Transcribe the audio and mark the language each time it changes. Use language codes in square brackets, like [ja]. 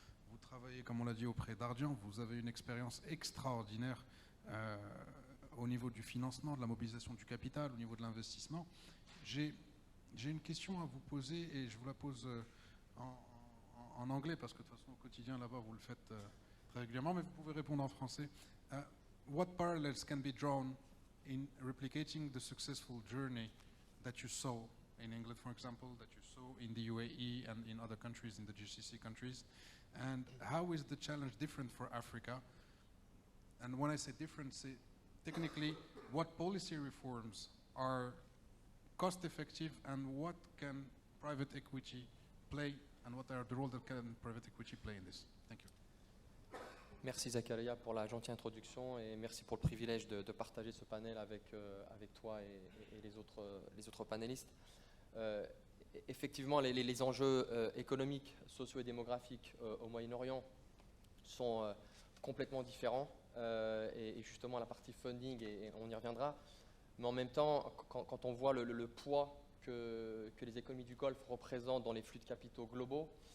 [fr] Vous travaillez, comme on l'a dit, auprès d'Ardian. Vous avez une expérience extraordinaire au niveau du financement, de la mobilisation du capital, au niveau de l'investissement. J'ai une question à vous poser et je vous la pose en anglais parce que de toute façon, au quotidien, là-bas, vous le faites très régulièrement, mais vous pouvez répondre en français. [en] What parallels can be drawn in replicating the successful journey that you saw in England, for example, that you saw in the UAE and in other countries, in the GCC countries? And how is the challenge different for Africa? And when I say different, say technically, what policy reforms are cost-effective and what can private equity play and what are the role that can private equity play in this? Thank you. [fr] Merci Zakaria pour la gentille introduction et merci pour le privilège de partager ce panel avec toi et les autres panélistes. Effectivement, les enjeux économiques, socio et démographiques au Moyen-Orient sont complètement différents et justement la partie funding, et on y reviendra, mais en même temps, quand on voit le poids que les économies du Golfe représentent dans les flux de capitaux globaux,